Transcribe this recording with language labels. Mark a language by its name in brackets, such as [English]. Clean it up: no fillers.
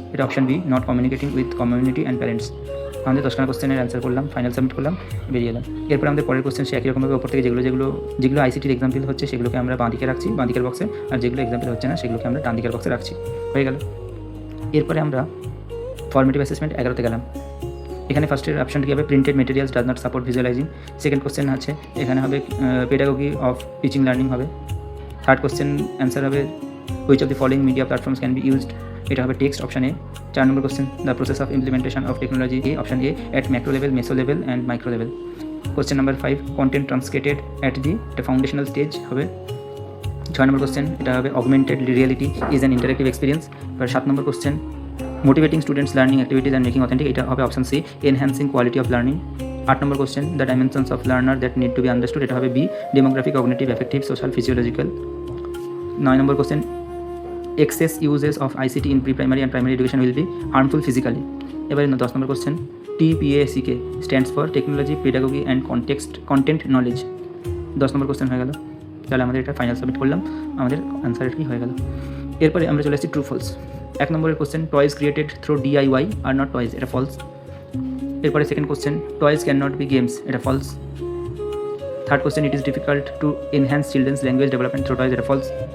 [Bangla] এটা option B, [English] not communicating with community and parents. [Bangla] আমাদের 10খানা কোশ্চেনের অ্যান্সার করলাম, ফাইনাল সাবমিট করলাম, বেরিয়ে এলাম। এরপর আমাদের পরের কোশ্চেন সে একই রকমভাবে ওপর থেকে যেগুলো আইসিটির এক্সাম্পল হচ্ছে সেগুলোকে আমরা বাঁ দিকে রাখছি, বাঁ দিকের বক্সে, আর যেগুলো এক্সাম্পল হচ্ছে না সেগুলোকে আমরা ডান দিকের বক্সে রাখছি। হয়ে গেল। এরপরে আমরা ফর্মেটিভ অ্যাসেসমেন্ট 11তে গেলাম। এখানে ফার্স্টের অপশনটি হবে [English] Printed materials does not support visualizing. Second question [Bangla] আছে এখানে হবে [English] Pedagogy of teaching learning হবে। Third question [Bangla] অ্যান্সার হবে [English] which of the following media platforms can be used, [Bangla] এটা হবে text, [English] Option A. [Bangla] 4 number question, [English] The process of implementation of technology, A, option A, at macro level, meso level and micro level. Question number 5, content translated at the foundational stage [Bangla] হবে। 6 নম্বর question, এটা হবে [English] Augmented reality is an interactive experience. [Bangla] এবার 7 নম্বর question, [English] motivating students learning activities and making authentic, [Bangla] এটা হবে [English] Option C, enhancing quality of learning. [Bangla] 8 number question, [English] the dimensions of learner that need to be understood, [Bangla] এটা হবে [English] B, demographic, cognitive, affective, social, physiological. [Bangla] 9 number question, [English] excess uses of ICT in pre-primary and primary education will be harmful physically. [Bangla] এবারে 10 নম্বর question, [English] TPACK stands for Technology, Pedagogy and Content Knowledge. [Bangla] 10 number question হয়ে গেল। তাহলে আমাদের এটা final submit করলাম, আমাদের answer কি হয়ে গেল। এরপরে আমরা চলে আসছি ট্রু ফলস। 1 নম্বরের question, [English] toys created through DIY are not toys, [Bangla] এটা ফলস। এরপরে [English] second question, toys can not be games, [Bangla] এটা false. [English] Third question, it is difficult to enhance children's language development through toys, এটা false.